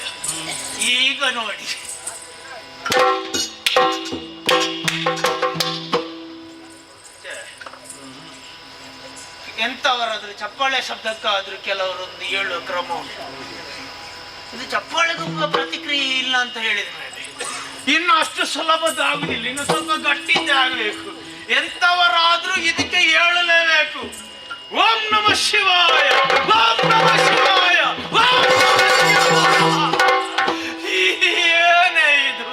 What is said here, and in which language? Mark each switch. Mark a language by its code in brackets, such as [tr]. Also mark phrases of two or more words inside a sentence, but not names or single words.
[kn] ಈಗ ನೋಡಿ, ಎಂತವರಾದ್ರೂ ಚಪ್ಪಾಳೆ ಶಬ್ದಕ್ಕಾದ್ರೂ ಕೆಲವರೊಂದು ಹೇಳುವ ಕ್ರಮ ಉಂಟು. ಇದು ಚಪ್ಪಾಳೆಗೂ ಪ್ರತಿಕ್ರಿಯೆ ಇಲ್ಲ ಅಂತ ಹೇಳಿದ ಮೇಲೆ ಇನ್ನು ಅಷ್ಟು ಸುಲಭದ ಆಗುದಿಲ್ಲ. ಇನ್ನು ಸ್ವಲ್ಪ ಗಟ್ಟಿದ್ದೇ ಆಗಬೇಕು. ಎಂತವರಾದ್ರೂ ಇದಕ್ಕೆ ಹೇಳಲೇಬೇಕು. [sa] ಓಂ ನಮಃ ಶಿವಾಯ ಓಂ ನಮಃ ಶಿವಾಯ ಓಂ ನಮಃ ಶಿವಾಯ. [kn] ಏನೇ ಇದು?